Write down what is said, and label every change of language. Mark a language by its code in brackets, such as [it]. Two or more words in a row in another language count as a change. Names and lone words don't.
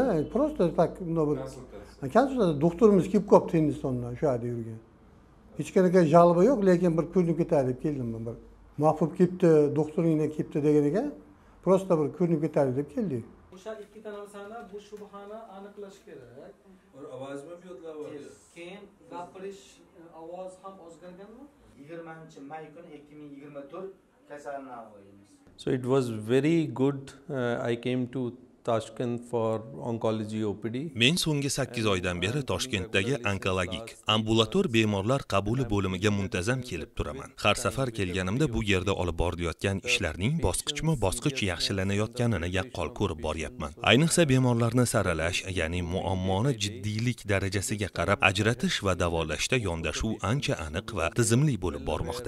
[uz] Просто tak bunda bir konsultatsiya doktorimiz kelib qopti Hindistondan, shu yerda yurgan. Hech qanaqa jalba yo'q, lekin bir ko'rinib ketadi deb keldim men bir. Mahbub kelibdi, doktoringdan kelibdi degan ekan, просто bir ko'rinib ketadi deb keldik. O'sha ikkita narsani, bu shubhani aniqlash kerak. [hi] ovoz में भी बदलाव आ गया [uz] Keyin gapirish ovoz ham o'zgarganmi? 20-may kuni 2024 kasalni olganmiz. [en] So it was very good. I came to Tashkent for oncology OPD. [uz] Men so'nggi 8 oydan beri Toshkentdagi onkologik ambulator bemorlar qabuli bo'limiga muntazam kelib turaman. Har safar kelganimda bu yerda olib borilayotgan ishlarning bosqichma-bosqich yaxshilanayotganini yaqqol ko'rib boryapman. Ayniqsa bemorlarni saralash, ya'ni muammoni jiddiylik darajasiga qarab ajratish va davolashda yondashuv ancha aniq va tizimli bo'lib bormoqda.